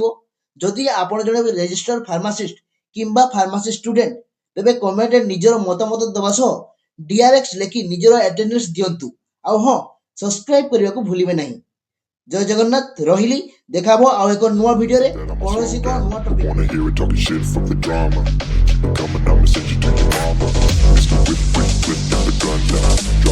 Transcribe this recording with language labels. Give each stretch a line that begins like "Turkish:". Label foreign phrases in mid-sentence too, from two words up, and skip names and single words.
Odia: ଯଦି ଆପଣ ଜଣେ
English: registered pharmacist
Odia: କିମ୍ବା
English: pharmacy student,
Odia: ତେବେ କମେଣ୍ଟରେ ନିଜର ମତାମତ ଦେବା ସହ DRX ଲେଖି ନିଜର ଆଟେଣ୍ଡାନ୍ସ ଦିଅନ୍ତୁ। ଆଉ ହଁ, ସବସ୍କ୍ରାଇବ କରିବାକୁ ଭୁଲିବେ ନାହିଁ। ଜୟ ଜଗନ୍ନାଥ। ରହିଲି। ଦେଖା ହେବ ଆଉ ଏକ ନୂଆ ଭିଡ଼ିଓରେ କୌଣସି ଏକ ନୂଆ ଟପିକ।
English: Wanna hear it talking shit from the drama. Keep it coming, I'ma send you to your mama. Mr. Whip, whip, whip, get the gun down.